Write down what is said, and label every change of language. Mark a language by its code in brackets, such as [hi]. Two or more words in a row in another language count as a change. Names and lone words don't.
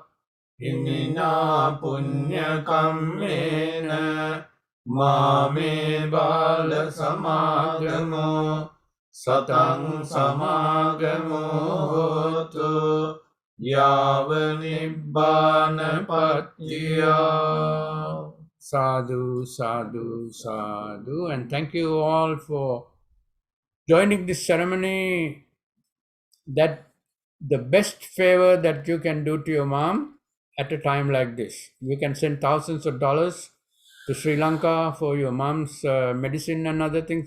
[pi] Imina punya kammena mame bala samagamo satang samagamo hotu yava nibbana pattiya. Sadhu, sadhu, sadhu. [en] And thank you all for joining this ceremony. That the best favor that you can do to your mom at a time like this. You can send thousands of dollars to Sri Lanka for your mom's medicine and other things.